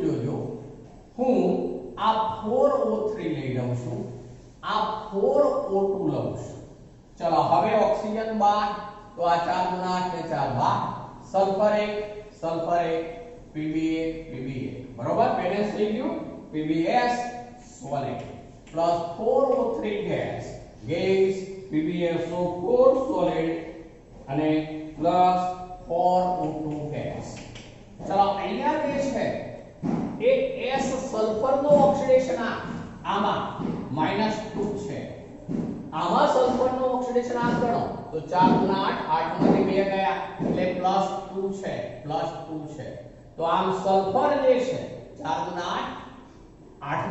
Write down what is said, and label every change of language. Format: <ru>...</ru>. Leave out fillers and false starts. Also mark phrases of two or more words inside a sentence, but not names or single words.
<gu>જોજો, હું આ 4O3 લઈ લઉં છું, આ 4O2 લઉં છું. ચલો, હવે ઓક્સિજન બાદ તો આ 4 ગુણા 8 ને 4 12 સલ્ફર 1 Pb1 બરોબર બેલેન્સ થઈ ગયું</gu> <en>Pbs solid plus 4O3 gas PbSO4 solid</en> <gu>અને plus 4O2 gas ચલો અહીંયા જે છે એ S સલ્ફર નો ઓક્સિડેશન આમાં -2 છે આમાં સલ્ફર નો ઓક્સિડેશન ગણો તો 4 ગુણા 8 માંથી 2 ગયા એટલે +2 છે તો આમ સલ્ફર જે છે 4 ગુણા 8</gu>